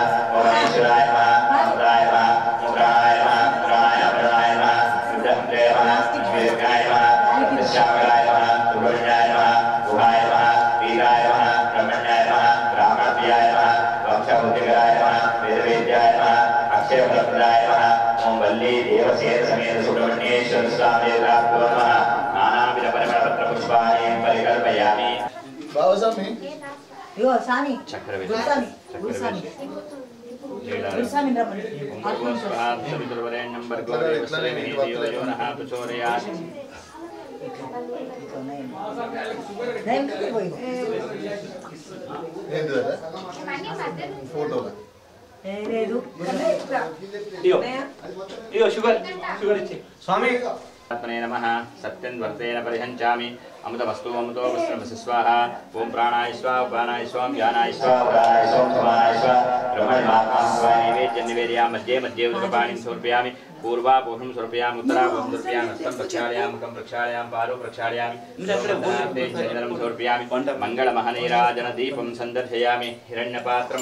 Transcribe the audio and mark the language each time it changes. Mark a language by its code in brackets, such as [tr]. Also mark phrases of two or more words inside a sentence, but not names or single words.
[sa] ओम ईश्वराय नमः ओम राय नमः ओम प्राणाय नमः प्राणाय प्राणाय नमः विद्यान्ते नमः वेदकाय नमः श्यामलाय नमः सुब्रह्मण्याय नमः गुहाय नमः वीराय नमः ब्रह्मण्याय नमः ब्राह्मणप्रियाय नमः वंशबुद्धिकराय नमः वेदवेद्याय नमः अक्षयफलप्रदाय नमः ओम वल्ली देवसेन समेत सुब्रह्मण्येश्वर स्वामी देवताभ्यो नमः नानाविधपरिमलपत्रपुष्पाणि परिकल्पयामि बाबासाहेब [te] ఇగో సామి చక్రవేది గురుసామి ఫోటోలా లేదు ఇగో షుగర్ ఇచ్చి స్వామి [sa] आत्मने नमः सत्यं वर्तेन परिहञ्चामि अमृतमस्तु अमृतो वस्त्रमसि स्वाहा ओम प्राणाय स्वाहा उपानाय स्वाहा ज्ञानाय स्वाहा उदानाय स्वाहा समानाय स्वाहा ब्रह्मणात्मा स्वाहा नैवेद्यं निवेदयामि मध्ये मध्ये उदकपाणिं समर्पयामि पूर्वापोषं समर्पयामि उत्तरापोषं समर्पयामि हस्तं प्रक्षालयामि मुखं प्रक्षालयामि पादौ प्रक्षालयामि चन्दनं समर्पयामि मङ्गलमहनीराजनदीपं सन्दर्शयामि हिरण्यपात्रं